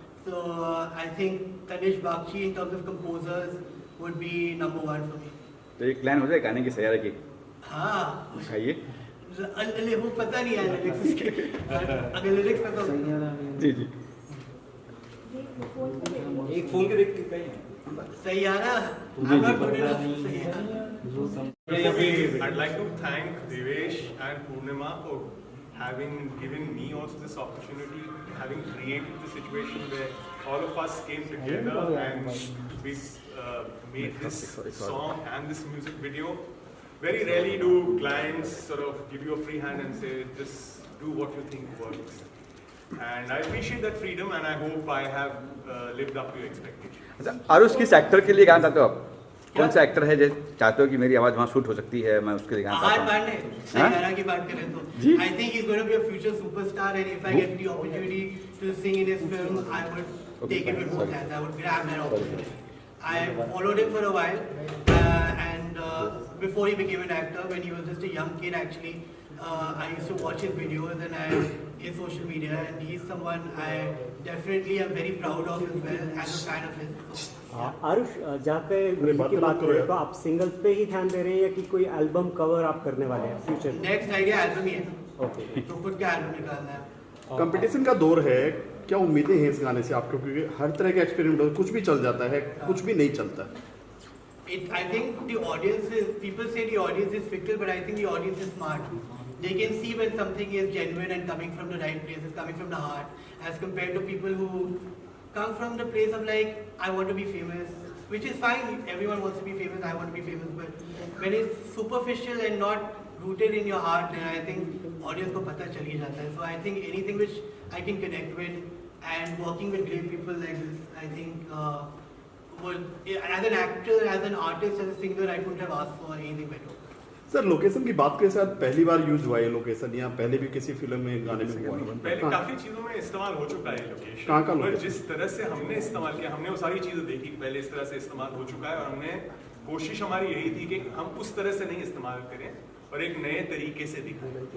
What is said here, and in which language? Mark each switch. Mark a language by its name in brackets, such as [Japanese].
[English] So I think Tanish Bakshi in terms of composers would be number 1 for me. [Hindi] तो एक plan हो जाए गाने की सैयारा की? हाँ, आइए। वो पता नहीं है लिरिक्स इसके, अगर लिरिक्स पता हो। जी जी। एक फोन के देख के कहीं [English] Saiyaara, I'm not good enough. [Hindi] Saiyaara. [English] I'd like to thank Devesh and Purnima for having given me also this opportunity, having created the situation where all of us came together and we made this song and this music video. Very rarely do clients sort of give you a free hand and say, just do what you think works. And I appreciate that freedom and I hope I have lived up to your expectations. [Hindi] अच्छा, आरुष किस actor के लिए गाना चाहते हो आप? कौन सा एक्टर है जो चाहते हो कि मेरी आवाज वहाँ शूट हो सकती है, मैं उसके लिए गाना चाहता हूँ? सैयारा की बात करें तो [English] I think he's going to be a future superstar and if I get the opportunity to sing in his film, I would take it with both hands. I would grab that opportunity. I followed him for a while and before he became an actor, when he was just a young kid actually, I used to watch his videos and his social media and he's someone I definitely am very proud of as well as a fan of his. [Hindi] Aarush, जहाँ पे music की बात करें तो आप singles पे ही ध्यान दे रहे हैं या कि कोई एल्बम कवर आप करने वाले हैं फ्यूचर में? नेक्स्ट आइडिया एल्बम ही है। ओके, तो खुद का एल्बम निकालना है। कंपटीशन का दौर है, क्या उम्मीदें हैं इस गाने से आपको? क्योंकि हर तरह के एक्सपेरिमेंट होता है, कुछ भी चल जाता है, कुछ भी नहीं चलता। [English] I think the audience is, people say the audience is fickle, but I think the audience is smart. They can see when something is genuine and coming from the right place, it's coming from the heart, as compared to people who come from the place of I want to be famous, which is fine, everyone wants to be famous, I want to be famous, but when it's superficial and not rooted in your heart, then I think audience [Hindi] को पता चल ही जाता है. [English] So I think anything which I can connect with and working with great people like this, I think as an actor, as an artist, as a singer, I couldn't have asked for anything better. [Hindi] Sir location की बात के साथ पहली बार use हुआ है location, या पहले भी किसी फिल्म में गाने में हुआ है? पहले काफी चीजों में इस्तेमाल हो चुका है लोकेशन, कहाँ पर जिस तरह से हमने इस्तेमाल किया, हमने वो सारी चीजें देखी कि पहले इस तरह से इस्तेमाल हो चुका है, और हमने कोशिश हमारी यही थी कि हम उस तरह से नहीं इस्तेमाल करें और एक नए तरीके से दिखाएं.